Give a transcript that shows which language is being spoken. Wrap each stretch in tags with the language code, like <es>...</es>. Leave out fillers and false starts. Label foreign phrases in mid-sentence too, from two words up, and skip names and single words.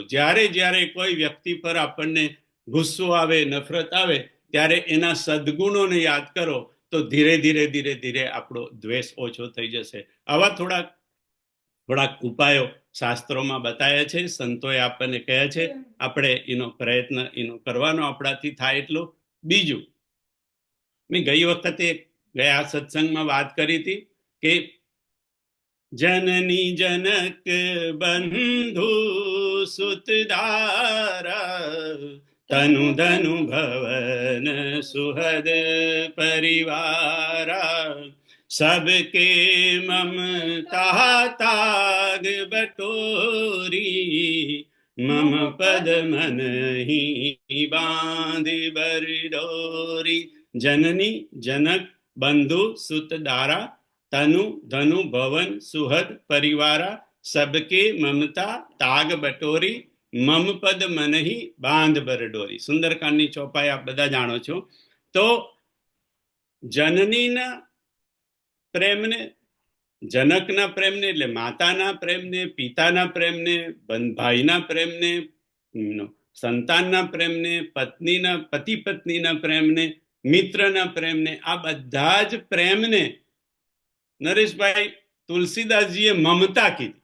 <gu>જ્યારે કોઈ વ્યક્તિ પર આપણને ગુસ્સો આવે, નફરત આવે, ત્યારે એના સદગુણોને યાદ કરો, તો ધીરે ધીરે આપણો દ્વેષ ઓછો થઈ જશે. આવા થોડાક ઉપાયો શાસ્ત્રોમાં બતાવ્યા છે, સંતોએ આપણને કહ્યા છે. આપણે એનો પ્રયત્ન કરવાનો આપણાથી થાય એટલો. બીજું, મેં ગયા સત્સંગમાં વાત કરી હતી કે</gu> <awa>जननी जनक बंधु सुतदारा, तनु धनु भवन सुहद परिवारा, सबके ममता ताग बटोरी, मम पद मन ही बांध बरडोरी. जननी जनक बंधु सुतदारा, तनु धनु भवन सुहद परिवारा, सबके ममता ताग बटोरी, मम पद मनहि बांध बरडोरी.</awa> <gu>સુંદરકાંડની ચોપાઈ આપ બધા જાણો છો. તો જનનીના પ્રેમને, જનકના પ્રેમને એટલે માતાના પ્રેમને, પિતાના પ્રેમને, ભાઈના પ્રેમને, સંતાનના પ્રેમને, પતિ પત્નીના પ્રેમને, મિત્રના પ્રેમને, આ બધા જ પ્રેમને નરેશભાઈ તુલસીદાસજીએ મમતા કીધી.</gu>